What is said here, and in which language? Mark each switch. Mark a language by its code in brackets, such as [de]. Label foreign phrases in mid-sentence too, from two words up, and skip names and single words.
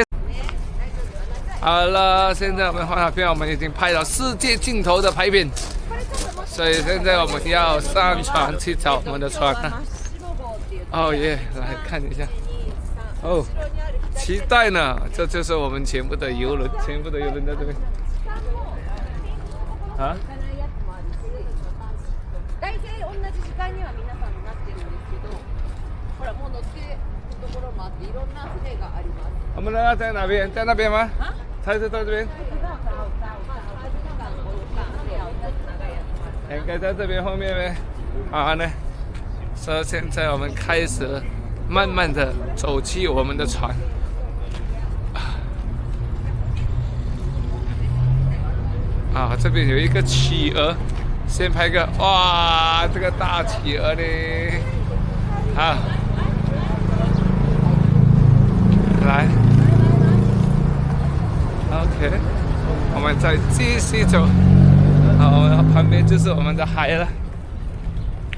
[zh] 好了，现在我们换好票，我们已经拍了世界尽头的拍片，所以现在我们要上船去找我们的船了。耶，来看一下。期待呢，这就是我们全部的游轮在这边。 [ja] 大体同じ時間には皆さんなってるんですけど、ほらもう乗ってるところもあっていろんな船があります。 [zh] 我们在哪边？在那边吗？还是在这边？应该在这边后面呗。好呢。所以现在我们开始慢慢的走去我们的船。这边有一个企鹅，先拍个哇，这个大企鹅呢，来 ，OK， 我们再继续走，旁边就是我们的海了。